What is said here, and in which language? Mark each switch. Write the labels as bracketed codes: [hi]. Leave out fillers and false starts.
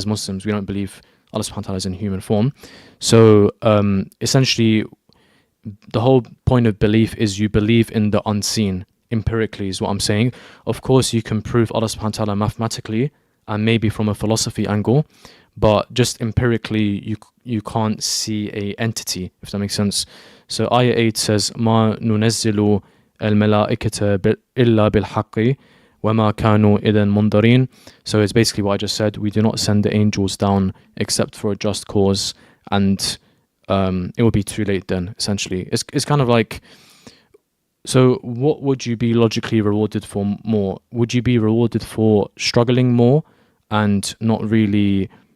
[en] As Muslims, we don't believe Allah subhanahu wa ta'ala is in human form. So essentially, the whole point of belief is you believe in the unseen empirically, is what I'm saying. Of course, you can prove Allah subhanahu wa ta'ala mathematically and maybe from a philosophy angle, but just empirically you can't see a entity, if that makes sense. So ayah 8 says, [ar] ما ننزل الملائكة إلا بالحق وما كانوا إذا منذرين. [en] So it's basically what I just said: we do not send the angels down except for a just cause, and it will be too late then, essentially. It's kind of like, so what would you be logically rewarded for more? Would you be rewarded for struggling more and not really...